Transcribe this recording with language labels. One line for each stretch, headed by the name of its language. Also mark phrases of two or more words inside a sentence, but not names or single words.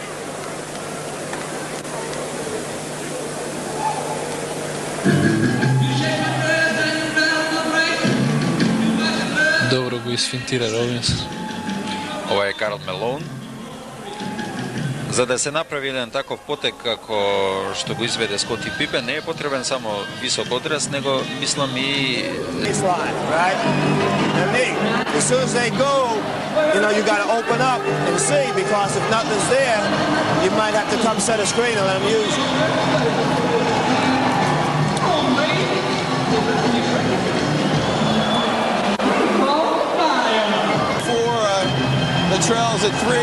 Macedonian: Добро го изфинтира Робинсон. Ова е Карл Мелоун. За да се направи еден таков потек како што го изведе Скоти Пипен, не е потребен само висок одраз, него мислам и
English: As soon as they go, you got to open up and see, because if nothing's there, you might have to come set a screen and let them use it. For Latrell's at 3.